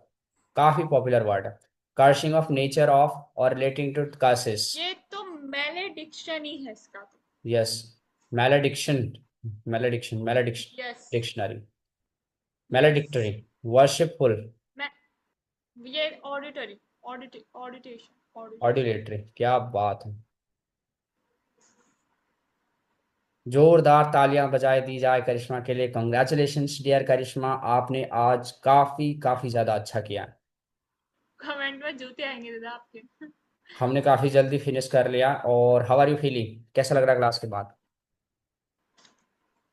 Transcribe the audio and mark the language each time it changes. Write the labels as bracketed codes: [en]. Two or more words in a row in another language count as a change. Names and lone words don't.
[hi] काफी पॉपुलर वर्ड है। [en] cursing of nature of and relating to curses. [hi] ये तो malediction ही है इसका तो। यस। [en] malediction, malediction Yes. dictionary. maledictory. Yes. वर्शिपफुल। [hi] मैं ये [en] auditory. Auditation. Auditation. ऑर्डिलेटरी, [hi] क्या बात है। जोरदार तालियां बजाए दी जाए करिश्मा के लिए। [en] congratulations dear [hi] करिश्मा, आपने आज काफी काफी ज्यादा अच्छा किया है। कमेंट में जूते आएंगे दादा आपके। हमने काफी जल्दी फिनिश कर लिया। और [en] how are you feeling, [hi] कैसा लग रहा है क्लास के बाद?